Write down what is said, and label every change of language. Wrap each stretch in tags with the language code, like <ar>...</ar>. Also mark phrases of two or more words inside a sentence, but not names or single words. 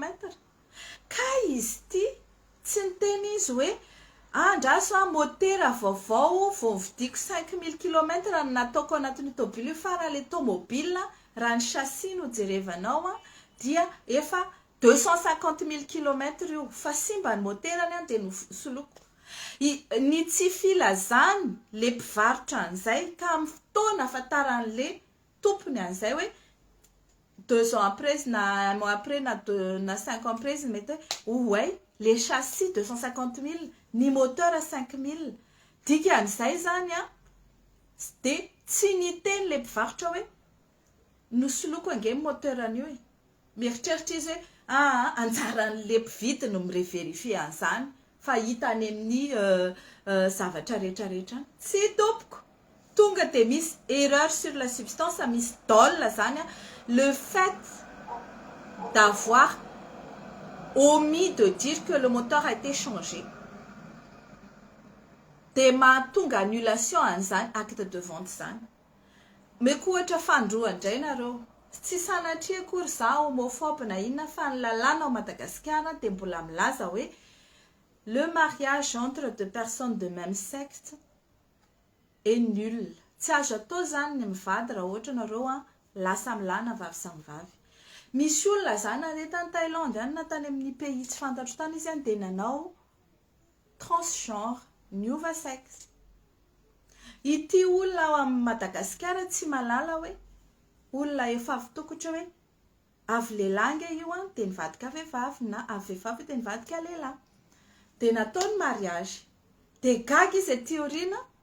<mg>Ka izy ty tsy niteny izy hoe andraso motera vaovao vao vidiko 5000 km nataoko anatin'ny tomobile fa raha le tomobile raha ny chassis no jerevanao dia efa 250 000 km io fa simba ny moterany de nosoloko. Ny tsy filazany le mpivarotra an'izay ka amin'ny fotoana afantaran'le tompony an'izay hoe</mg> <fr>2 ans après</fr> <mg>na</mg> <fr>un mois après</fr> <mg>na</mg> <fr>5 ans après</fr> <mg>mety</mg> <fr>ouais les chassis</fr> <mg>250 000 ny moteur 5 000 dikan'izay zany de tsy niteny le mpivarotra hoe nosoloko ange moteur an'io mieritreritra izy hoe anjaran'le mpividy no mireverifie an'izany fa hita any amin'ny zavatra rehetrarehetra tsy tompoko tonga de misy</mg> <fr>erreur sur la substance</fr> <mg>misy dol zany</mg> <fr>le fait d'avoir omis de dire que le moteur a été changé</fr> <mg>de mahatonga annulation an'izany</mg> <fr>acte de vente</fr> <mg>zany meko ohatra fandroa indray nareo tsy sanatria akory za homophobe na inona fa ny lalàna ao Madagasikara de mbola milaza hoe</mg> <fr>le mariage entre deux personnes de même sexe est nul</fr> <mg>tsy azo atao zany ny mivady raha ohatra nareo lasa milana vavy samy vavy misy olona zany any tany Thaïlande any na tany amin'ny pays tsy fantatro tany izy any de nanao transgenre niova sexe ity olona ao amin'ny Madagasikara tsy malala hoe olona efa avy tokotra hoe avy lehilahy io de nivadika vehivavy na avy vehivavy de nivadika lehilahy de natao ny mariage de gaga izy ety aoriana</mg>